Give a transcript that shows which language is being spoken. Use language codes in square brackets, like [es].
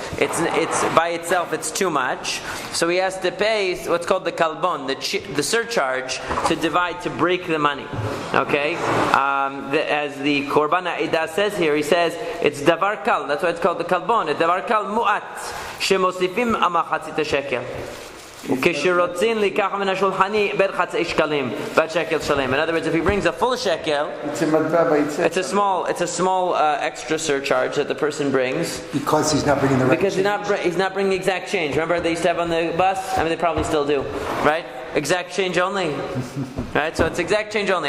[en] It's by itself, it's too much. So he has to pay what's called the kalbon, the surcharge, to break the money. Okay? As the Korban Ha'edah says here, he says it's [he] davar kal. [en] That's why it's called the kalbon. It's [he] davar kal mu'at shemosifim amachatzita shekel. וכשרוצים לקחת מן השולחני בין חצאי שקלים ועד שקל שלם. [en] In other words, if he brings a full shekel, it's a small extra surcharge that the person brings. Because he's not bringing the right Because he's not bringing exact change. Remember they used to have on the bus? I mean, they probably still do, right? Exact change only. Right? So it's exact change only.